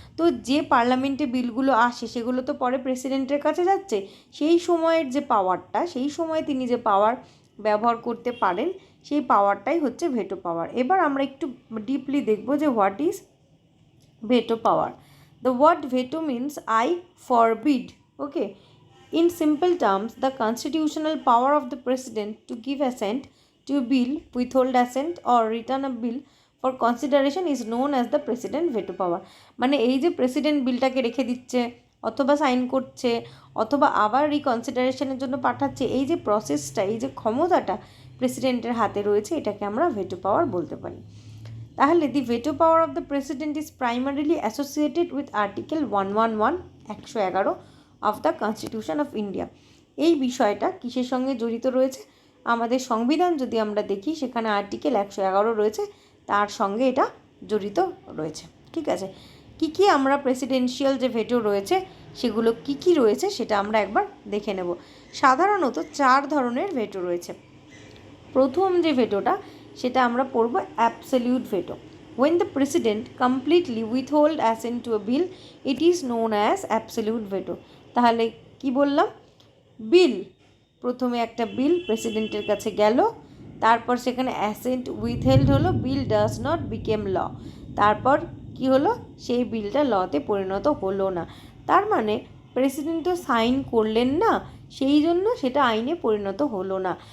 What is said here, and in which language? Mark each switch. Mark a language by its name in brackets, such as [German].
[Bangla] তো যে পার্লামেন্টে বিলগুলো আসে সেগুলো তো পরে প্রেসিডেন্টের কাছে যাচ্ছে, সেই সময়ের যে পাওয়ারটা, সেই সময় তিনি যে পাওয়ার ব্যবহার করতে পারেন, সেই পাওয়ারটাই হচ্ছে ভেটো পাওয়ার। এবার আমরা একটু ডিপলি দেখব যে [English] What is veto power. The word veto means I forbid. Okay. In simple terms, the constitutional power of the president to give assent to a bill, withhold assent or return a bill for consideration is known as the president veto power. [Bangla] মানে এই যে president বিলটাকে রেখে দিচ্ছে, অথবা sign করছে, অথবা আবার রিকনসিডারেশনের জন্য পাঠাচ্ছে, এই যে প্রসেসটা, এই যে ক্ষমতাটা প্রেসিডেন্টের হাতে রয়েছে, এটাকে আমরা ভেটো পাওয়ার বলতে পারি। [English] তাহলে the veto power of the president is primarily associated with article 111 of the constitution of India. [Bangla] এই বিষয়টা কিসের সঙ্গে জড়িত রয়েছে? আমাদের সংবিধান যদি আমরা দেখি, সেখানে আর্টিকেল 111 রয়েছে, তার সঙ্গে এটা জড়িত রয়েছে। ঠিক আছে, কী কী আমরা প্রেসিডেন্সিয়াল যে ভেটো রয়েছে সেগুলো কী কী রয়েছে সেটা আমরা একবার দেখে নেব। সাধারণত 4 ধরনের ভেটো রয়েছে। প্রথম যে ভেটোটা, সেটা আমরা পড়ব absolute veto. [English] When the president completely withhold assent to a bill, it is known as absolute veto. [Bangla] তাহলে কি বললাম, বিল, প্রথমে একটা বিল প্রেসিডেন্টের কাছে গেল, তারপর সেখানে অ্যাসেন্ট উইথহেল্ড হলো, [English] bill does not become law, [Bangla] তারপর কি হলো, সেই বিলটা লতে পরিণত হলো না। তার মানে প্রেসিডেন্ট তো সাইন করলেন না, সেই জন্য সেটা আইনে পরিণত হলো না।